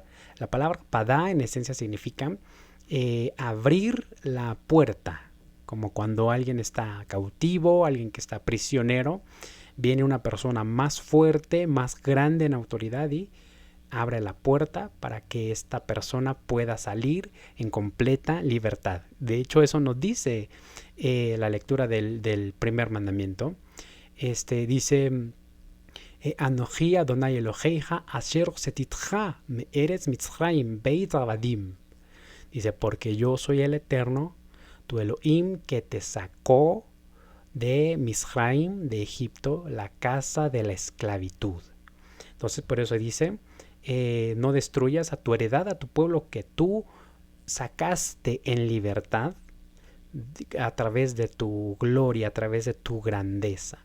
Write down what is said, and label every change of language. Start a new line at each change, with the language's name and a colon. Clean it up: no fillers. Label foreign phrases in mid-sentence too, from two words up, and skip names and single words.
Spanish: La palabra padá en esencia significa abrir la puerta, como cuando alguien está cautivo, alguien que está prisionero, viene una persona más fuerte, más grande en autoridad y abre la puerta para que esta persona pueda salir en completa libertad. De hecho, eso nos dice la lectura del primer mandamiento. Dice:
Hebrew: אנכי אדני אלהיך אשר הוצאתיך מארץ מצרים בית עבדים.
Spanish: Dice: porque yo soy el Eterno, tu Elohim, que te sacó de Misraim, de Egipto, la casa de la esclavitud. Entonces, por eso dice: no destruyas a tu heredad, a tu pueblo que tú sacaste en libertad a través de tu gloria, a través de tu grandeza.